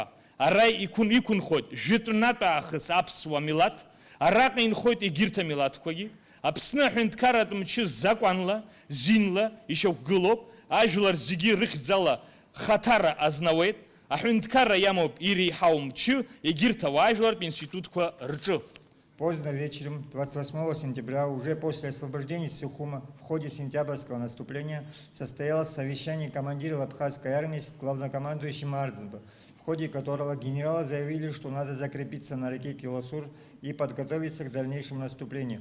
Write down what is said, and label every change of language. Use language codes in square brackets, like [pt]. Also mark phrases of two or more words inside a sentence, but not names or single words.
[ab] Ара иқәынхоит жәытәнатә аахыс аԥсуа милаҭ, араҟа инхоит егьырҭ амилаҭқәагьы. Аԥсны аҳәынҭқарратә мчы закәанла, зинла ишьақәгылоуп, ажәлар зегьы рыхьӡала хаҭара азнауеит, аҳәынҭқарра иамоуп иреиҳау мчы егьырҭ ауаажәлартә институтқәа рҿы. [ru] Поздно вечером 28 сентября, уже после освобождения Сухума, в ходе сентябрьского наступления состоялось совещание командиров Абхазской армии с главнокомандующим Ардзинбо, в ходе которого генералы заявили, что надо закрепиться на реке Килосур и подготовиться к дальнейшему наступлению.